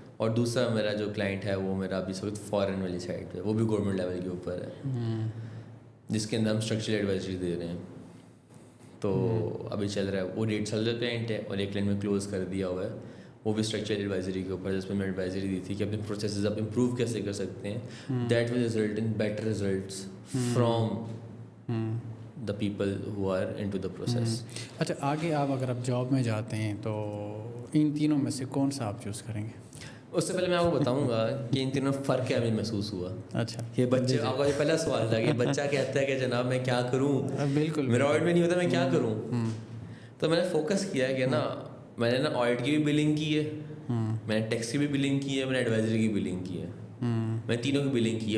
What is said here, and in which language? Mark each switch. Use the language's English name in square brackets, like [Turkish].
[Urdu] اور دوسرا میرا جو کلائنٹ ہے وہ میرا ابھی اس وقت فارن والی سائڈ پہ, وہ بھی گورنمنٹ لیول کے اوپر ہے, جس کے اندر ہم اسٹرکچرل ایڈوائزری دے رہے ہیں. تو ابھی چل رہا ہے, وہ 1.5 سال کا کلائنٹ ہے, اور ایک کلائنٹ میں کلوز کر دیا ہوا ہے, وہ بھی اسٹرکچرل ایڈوائزری کے اوپر, جس میں میں ایڈوائزری دی تھی کہ اپنے پروسیسز آپ امپروو کیسے کر سکتے ہیں. [English] That will result in better results from the people who are into the process. [Urdu] اچھا, آگے اگر آپ جاب میں جاتے ہیں تو ان تینوں میں سے کون سا آپ چوز کریں گے؟ اس سے پہلے میں آپ کو بتاؤں گا کہ ان تینوں فرق کیا ہمیں محسوس ہوا. اچھا, یہ بچے, آپ کا یہ پہلا سوال تھا کہ بچہ کہتا ہے کہ جناب میں کیا کروں, بالکل میرا آڈٹ میں نہیں ہوتا, میں کیا کروں. تو میں نے فوکس کیا کہ نا, میں نے نا آڈٹ کی بھی بلنگ کی ہے, میں نے ٹیکس کی بھی بلنگ کی ہے, میں نے ایڈوائزری کی بلنگ کی ہے, میں تینوں کی بلنگ کی ہے.